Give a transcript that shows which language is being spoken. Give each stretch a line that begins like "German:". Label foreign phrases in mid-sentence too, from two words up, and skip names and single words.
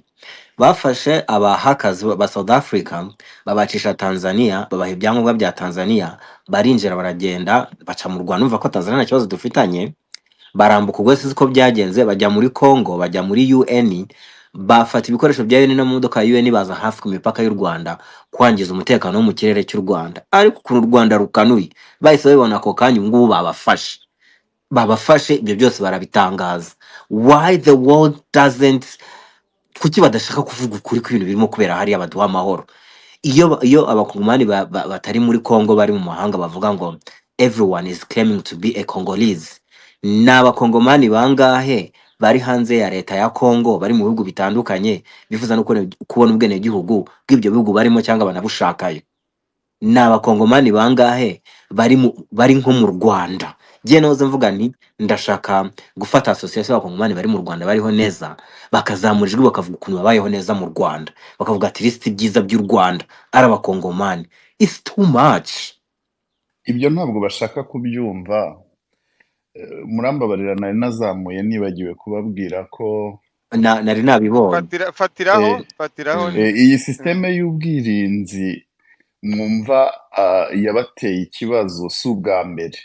Kinyarwanda: Bafashe abahakazi ba South Africa babacisha Tanzania, babaha ibyangombwa bya Tanzania, barinjira baragenda baca mu Rwanda, umva ko Tanzania nta kibazo dufitanye, barambuka ubwo sinzi ko byagenze, bajya muri Congo, bajya muri UN, bafata ibikoresho bya UN n'amamodoka ya UN, baza hafi ku mipaka y'u Rwanda kwangiza umutekano wo mu kirere cy'u Rwanda. Ariko ukuntu u Rwanda rukanuye, bahise babibona ako kanya, ubu ngubu babafashe ibyo byose barabitangaza.
English: Why the world doesn't,
Kinyarwanda: kuki badashaka kuvuga ukuri kw'ibintu birimo kubera hariya baduha amahoro? Iyo abakongomani batari muri Congo bari mu mahanga bavuga ngo
English: everyone is claiming to be a Congolese,
Kinyarwanda: ni abakongomani bangahe bari hanze ya leta ya Congo, bari mu bihugu bitandukanye, bifuza no kubona ubwenegihugu bw'ibyo bihugu barimo cyangwa banabushakayo? Ni abakongomani bangahe bari nko mu Rwanda? Jye noze mvuga nti ndashaka gufata association y'abakongomani bari mu Rwanda bariho neza, bakazamura ijwi bakavuga ukuntu babayeho neza mu Rwanda, bakavuga ati list byiza by'u Rwanda ari abakongomani.
English: It's too much.
Kinyarwanda: ibyo ntabwo bashaka kubyumva. Murambabarira, nari nazamuye nibagiwe kubabwira ko nari nabibonye. fatiraho iyi sisiteme y'ubwirinzi mwumva yabateye ikibazo si ubwa mbere.